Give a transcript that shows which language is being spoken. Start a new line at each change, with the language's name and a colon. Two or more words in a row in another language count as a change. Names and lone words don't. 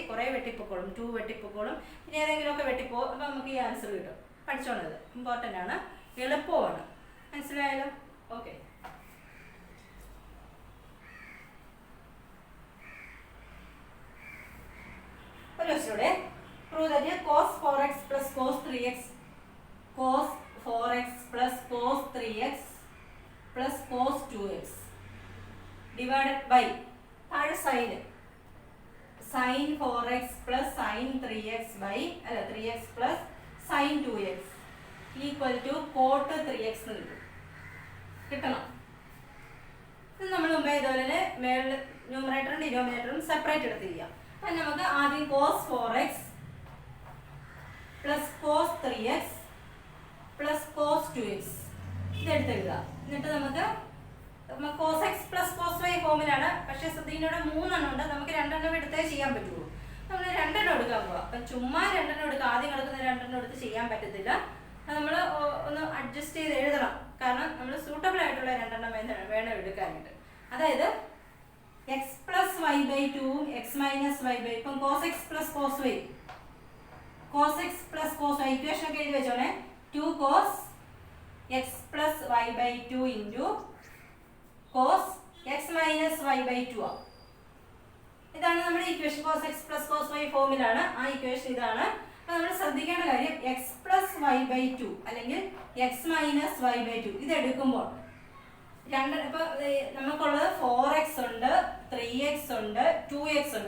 Malayalam: കുറേ വെട്ടിപ്പോക്കോളും, 2 വെട്ടിപ്പോക്കോളും, പിന്നെ ഏതെങ്കിലുമൊക്കെ വെട്ടിപ്പോകും. അപ്പോൾ നമുക്ക് ഈ ആൻസർ കിട്ടും. പഠിച്ചോണത് ഇമ്പോർട്ടൻ്റ് ആണ്, എളുപ്പമാണ്. മനസ്സിലായാലോ? ഓക്കെ. ഒരു ദിവസൂടെ
English: prove that cos 4x plus cos 3x cos 4x plus cos 3x plus cos 2x divided by താഴെ സൈൻ sin 4x plus sin 3x by 3x plus sin 2x equal to cot 3x കിട്ടണം.
Malayalam: ഇത് നമ്മൾ മുമ്പേ ഇതുപോലെ തന്നെ മേളിൽ
English: numerator denominator separate
Malayalam: എടുത്ത് ചെയ്യാം. അപ്പം നമുക്ക് ആദ്യം
English: cos 4x plus cos 3x plus cos 2x
Malayalam: ഇതെടുത്ത് എഴുതുക. എന്നിട്ട് നമുക്ക്
English: cos x plus cos y
Malayalam: ഫോമിലാണ്. പക്ഷേ ശ്രദ്ധിക്കുന്നവിടെ 3 എണ്ണം ഉണ്ട്, നമുക്ക് 2 എണ്ണം എടുത്തേ ചെയ്യാൻ പറ്റുള്ളൂ. നമ്മൾ 2 എണ്ണം എടുക്കാൻ പോവാം. അപ്പം ചുമ്മാ 2 എണ്ണം എടുക്കുക, ആദ്യം കിടക്കുന്ന 2 എണ്ണം എടുത്ത് ചെയ്യാൻ പറ്റത്തില്ല. നമ്മൾ ഒന്ന് അഡ്ജസ്റ്റ് ചെയ്ത് എഴുതണം. കാരണം നമ്മൾ സൂട്ടബിൾ ആയിട്ടുള്ള 2 എണ്ണം വേണം എടുക്കാനായിട്ട്.
English: അതായത് x plus y by 2 x minus y by ഇപ്പം cos x plus cos y ഇക്വേഷൻ
Malayalam: ഒക്കെ എഴുതി വെച്ചോണേ.
English: 2 cos x plus y by 2 into cos x minus y by 2 ആ.
Malayalam: ഇതാണ് നമ്മുടെ ഇക്വേഷൻ.
English: cos x plus cos y
Malayalam: ഫോമിലാണ് ആ ഇക്വേഷൻ. ഇതാണ്. അപ്പോൾ നമ്മൾ ശ്രദ്ധിക്കേണ്ട കാര്യം
English: x plus y by 2
Malayalam: അല്ലെങ്കിൽ
English: x minus y by 2
Malayalam: ഇത് എടുക്കുമ്പോൾ ഇപ്പൊ നമുക്കുള്ളത് 4x ഉണ്ട്, 3x ഉണ്ട്, 2x ഉണ്ട്.